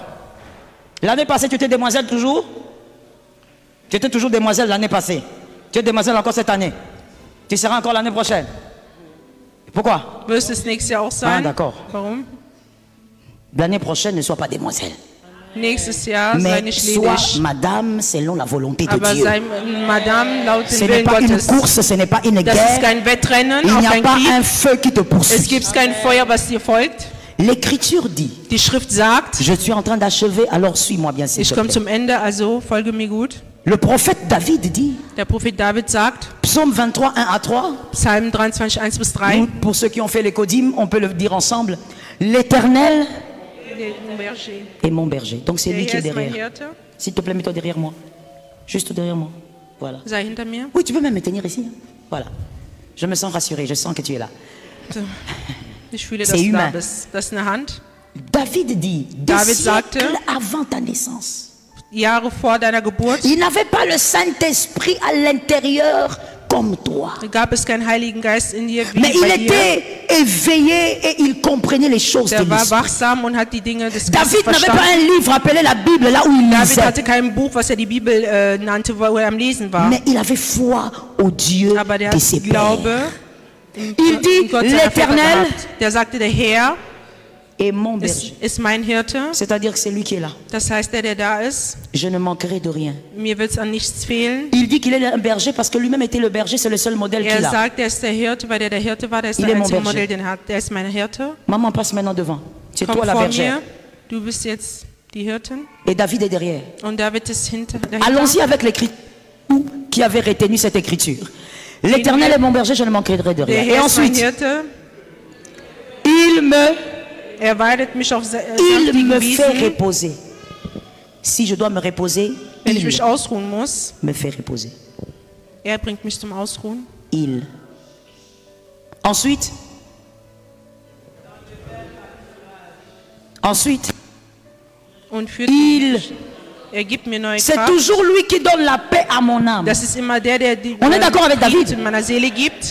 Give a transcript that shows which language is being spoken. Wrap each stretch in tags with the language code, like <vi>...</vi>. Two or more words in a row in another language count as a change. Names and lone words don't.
<fr>L'année passée, tu étais demoiselle toujours? Tu étais toujours demoiselle l'année passée. Tu es demoiselle encore cette année. Tu seras encore l'année prochaine. Pourquoi?</fr> <de>Wirst es nächstes Jahr auch sein?</de> <fr>Ah, d'accord.</fr> <de>Warum?</de> <fr>L'année prochaine, ne sois pas demoiselle.</fr> <de>Nächstes Jahr sei</de> <fr>Mais</fr> <de>nicht</de> <fr>sois</fr> <de>ledig.</de> <fr>madame selon la volonté de</fr> <de>Aber</de> <fr>Dieu.</fr> <de>sei Madame laut</de> <fr>Ce</fr> <de>dem</de> <fr>n'est</fr> <de>Willen</de> <fr>pas une</fr> <de>Gottes.</de> <fr>course, ce n'est pas une</fr> <de>Das ist</de> <fr>guerre.</fr> <de>kein Wettrennen,</de> <fr>Il</fr> <de>auch</de> <fr>n'y a</fr> <de>kein</de> <fr>pas</fr> <de>Krieg.</de> <fr>un feu qui te</fr> <de>Es</de> <fr>poursuit.</fr> <de>gibt kein Feuer, was dir folgt.</de> <fr>L'écriture dit,</fr> <de>Die Schrift sagt,</de> <fr>je suis en train d'achever, alors suis-moi bien s'il</fr> <de>ich</de> <fr>te</fr> <de>komme</de> <fr>plaît.</fr> <de>zum Ende, also folge mir gut.</de> <fr>Le prophète David dit,</fr> <de>Der Prophet David sagt,</de> <fr>psaume 23, 1 à 3,</fr> <de>Psalm 23, 1 bis 3,</de> <fr>nous, pour ceux qui ont fait les codim, on peut le dire ensemble, l'Éternel est mon berger. Donc c'est lui qui est</fr> <de>Der Herr ist mein</de> <fr>derrière.</fr> <de>Hirte.</de> <fr>S'il te plaît, mets-toi derrière moi. Juste derrière moi. Voilà.</fr> <de>Sei hinter mir.</de> <fr>Oui, tu peux même me tenir ici. Hein. Voilà. Je me sens rassuré, je sens que tu es là.</fr> <de>So. Ich fühle, dass</de> <fr>C'est</fr> <de>du da</de> <fr>humain.</fr> <de>bist. Das ist eine Hand.</de> <fr>David dit, des</fr> <de>David</de> <fr>siècles</fr> <de>sagte,</de> <fr>avant ta naissance.</fr> <de>Jahre vor deiner Geburt</de> <fr>Il n'avait pas le Saint-Esprit à l'intérieur comme toi.</fr> <de>gab es keinen Heiligen Geist in dir wie</de> <fr>Mais il</fr> <de>bei dir.</de> <fr>était éveillé et il comprenait les choses de</fr> <de>Der war</de> <fr>l'esprit.</fr> <de>wachsam und hat die Dinge des Geistes</de> <fr>David n'avait pas</fr> <de>verstanden.</de> <fr>un livre appelé la Bible là où il</fr> <de>David</de> <fr>lisait.</fr> <de>hatte kein Buch, was er die Bibel nannte, wo er am Lesen war.</de> <fr>Mais il avait foi au Dieu</fr> <de>Aber der</de> <fr>de ses</fr> <de>hat Glaube</de> <fr>pères.</fr> <de>in</de> <fr>Il dit,</fr> <de>Gott seiner Väter</de> <fr>l'Éternel</fr> <de>gehabt. Der sagte, der Herr</de> <fr>est mon berger.</fr> <de>ist mein Hirte.</de> <fr>C'est-à-dire que c'est lui qui est là.</fr> <de>Das heißt, der da ist,</de> <fr>Je ne manquerai de rien.</fr> <de>mir wird es an nichts fehlen.</de> <fr>Il dit qu'il est un berger parce que lui-même était le berger, c'est le seul modèle</fr> <de>Er</de> <fr>qu'il a.</fr> <de>sagt, er ist der Hirte, weil der Hirte war, der ist</de> <fr>Il</fr> <de>der</de> <fr>est mon</fr> <de>einzige</de> <fr>berger.</fr> <de>Modell, den er hat. Der ist mein Hirte.</de> <fr>Maman passe maintenant devant. C'est</fr> <de>Komm</de> <fr>toi la</fr> <de>vor</de> <fr>bergère.</fr> <de>mir, du bist jetzt die Hirtin.</de> <fr>Et David est derrière.</fr> <de>Und David ist dahinter.</de> <fr>Allons-y avec l'écriture qui avait retenu cette écriture. L'Éternel est mon berger, je ne manquerai de</fr> <de>Der</de> <fr>rien. Et</fr> <de>Herr ist mein</de> <fr>ensuite,</fr> <de>Hirte.</de> <fr>il</fr> <de>weidet mich auf</de> <fr>me</fr> <de>saftigen</de> <fr>fait</fr> <de>Wiesen.</de> <fr>reposer. Si je dois me reposer,</fr> <de>Wenn ich</de> <fr>il</fr> <de>mich ausruhen muss,</de> <fr>me fait reposer.</fr> <de>bringt mich zum Ausruhen.</de> <fr>Il. Ensuite,</fr> <de>Und führt</de> <fr>il.</fr> <de>mich. Gibt mir neue</de> <fr>C'est</fr> <de>Kraft.</de> <fr>toujours lui qui donne la paix à mon âme.</fr> <de>Das ist immer der die</de> <fr>On est d'accord avec</fr> <de>Frieden</de> <fr>David?</fr> <de>in meiner Seele gibt.</de>